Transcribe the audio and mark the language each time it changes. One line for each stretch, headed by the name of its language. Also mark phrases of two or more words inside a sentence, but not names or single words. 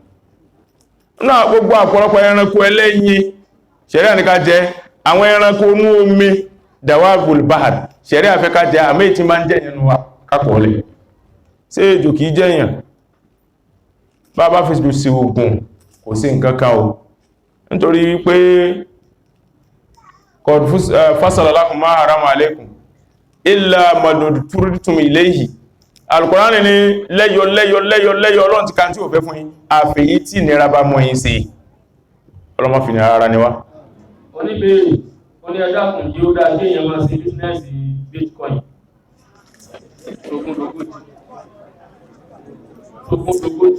Yoruba: Náà gbogbo àpọ̀lọpọ̀ ẹranko ẹlẹ́yin ṣẹ̀ríà ní ká jẹ. Àwọn ẹranko inú omi
Arabic: دواب البحر
Yoruba: ṣẹ̀ríà fẹ́ ká jẹ, àmì tí máa ń jẹ́yàn nù wa kápọ̀ọ́lẹ̀. Ṣé ejò kìí jẹ́yàn? Bá bá fi sí ogun kò sí nǹkan kan o, nítorí pé
Arabic: قد فصل لكم ما حرم عليكم إلا ما اضطررتم إليه.
Yoruba: Al-Qur'an ní lẹ́yọ Ọlọ́run ti kan tí ò fẹ́ fún yín àfèyí tí nira bá mọ́ yín sí. Ọlọ́mọ fi ní ara ni wá. Oníbèèrè ó ní ẹjọ́ kùn jí ó dá sí èèyàn máa ṣe bísínẹ́sì Bitcoin ogójì.